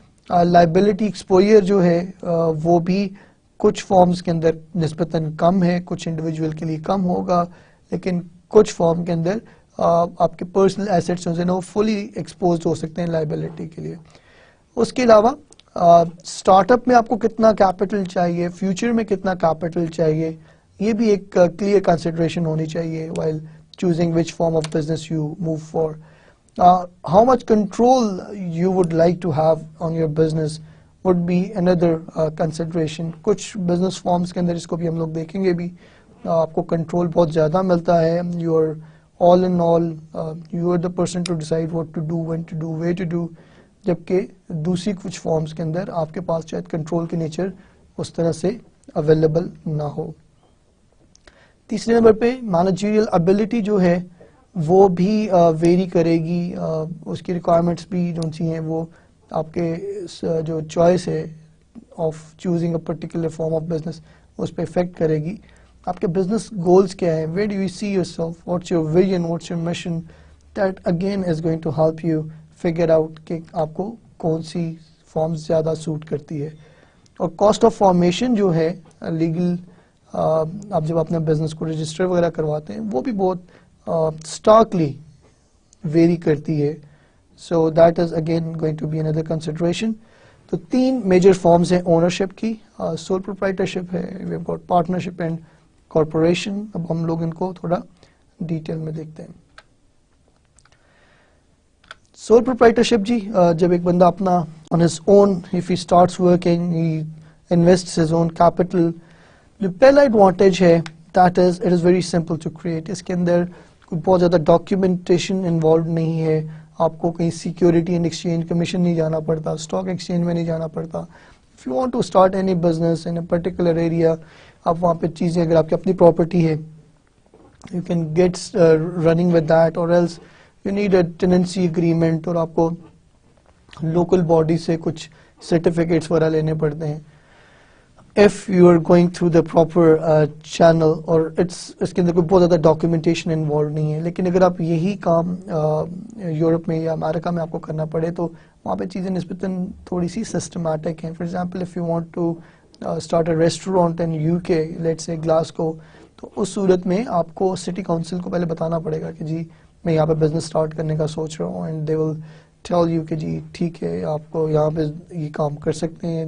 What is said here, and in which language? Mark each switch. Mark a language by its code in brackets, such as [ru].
[en] Liability exposure [ur] جو ہے وہ بھی کچھ فارمز کے اندر نسبتاً کم ہے, کچھ انڈیویجول کے لیے کم ہوگا, لیکن کچھ فارم کے اندر آپ کے پرسنل ایسیٹس جو ہیں وہ فلی ایکسپوزڈ ہو سکتے ہیں لائبلٹی کے لیے. اس کے علاوہ اسٹارٹ اپ میں آپ کو کتنا کیپٹل چاہیے, فیوچر میں کتنا کیپٹل چاہیے, یہ بھی ایک کلیئر کنسیڈریشن ہونی چاہیے [en] while choosing which form of business you move for. How much control you would like to have on your business would be another consideration. [ur] کچھ business forms کے اندر اس کو بھی ہم لوگ دیکھیں گے بھی, آپ کو کنٹرول بہت زیادہ ملتا ہے. [en] You are all in all, you are the person to decide what to do, when to do, where to do. [ur] جبکہ دوسری کچھ فارمز کے اندر آپ کے پاس شاید کنٹرول کی نیچر اس طرح سے اویلیبل نہ ہو. تیسرے نمبر پہ مینیجریل ابیلٹی جو ہے وہ بھی ویری کرے گی, اس کی ریکوائرمنٹس بھی جو سی ہیں وہ آپ کے جو چوائس ہے [en] of choosing a particular form of business [ur] اس پہ افیکٹ کرے گی. آپ کے بزنس گولز کیا ہیں, [en] where do you see yourself, what's your vision, what's your mission, that again is going to help you figure out [ur] کہ آپ کو کون سی فارمز زیادہ سوٹ کرتی ہے. اور کاسٹ آف فارمیشن جو ہے لیگل آپ جب اپنے بزنس کو رجسٹر وغیرہ کرواتے ہیں وہ بھی بہت اسٹارکلی ویری کرتی ہے. [en] So that is again going to be under consideration. [ur] تو 3 میجر فارمز ہیں اونرشپ کی. [en] Sole proprietorship ہے, we have got partnership and corporation. [ur] اب ہم لوگ ان کو تھوڑا ڈیٹیل میں دیکھتے ہیں. سول پروپرائٹرشپ جی, جب ایک بندہ اپنا [en] on his own, if he starts working, he invests his own capital. [ur] جو پہلا ایڈوانٹیج ہے [en] that is it is very simple to create. [ur] اس کے اندر کوئی بہت زیادہ ڈاکیومنٹیشن انوالوڈ نہیں ہے. آپ کو کہیں سیکیورٹی اینڈ ایکسچینج کمیشن نہیں جانا پڑتا, اسٹاک ایکسچینج میں نہیں جانا پڑتا. [en] If you want to start any business in a particular area, [ur] آپ وہاں پہ چیزیں اگر آپ کی اپنی پراپرٹی ہے, [en] you can get running with that, or else you need a tenancy agreement, [ur] اور آپ کو لوکل باڈی سے کچھ سرٹیفکیٹس وغیرہ لینے پڑتے ہیں. [en] if you are going through the proper channel, [ur] اور اس کے اندر کوئی بہت زیادہ ڈاکیومنٹیشن انوالو نہیں ہے. لیکن اگر آپ یہی کام یورپ میں یا امریکہ میں آپ کو کرنا پڑے تو وہاں پہ چیزیں نسبتاً تھوڑی سی سسٹمیٹک ہیں. [en] for example if you want to start a restaurant in UK, let's say Glasgow, [ur] تو اس صورت میں آپ کو سٹی کاؤنسل کو پہلے بتانا پڑے گا کہ جی میں یہاں پہ بزنس اسٹارٹ کرنے کا سوچ رہا ہوں, [en] and they will tell you [ur] کہ جی ٹھیک ہے آپ کو یہاں پہ یہ کام کر سکتے ہیں.